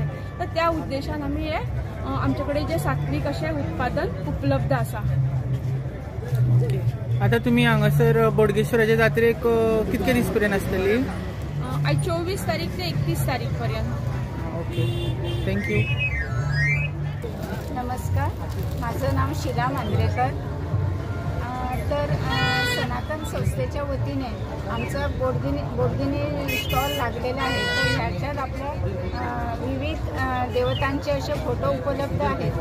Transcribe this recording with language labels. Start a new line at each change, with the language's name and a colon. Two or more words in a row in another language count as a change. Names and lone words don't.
Konkani: तर त्या उद्देशान आमी हे आमचेकडे जे सात्विक अशें उत्पादन उपलब्ध आसा। आता तुम्ही हांगासर बोडगेश्वराच्या जात्रेक कितके दीस पर्यंत आसतली? आज 24 तारीख ते 31 तारीख पर्यंत।
English: OK, thank you.
Marathi: नमस्कार, माझं नाव शीला मांद्रेकर। तर सनातन संस्थेच्या वतीने आमचं बोडगिनी स्टॉल लागलेला आहे। तर ह्याच्यात आपल्या विविध देवतांचे असे फोटो उपलब्ध आहेत।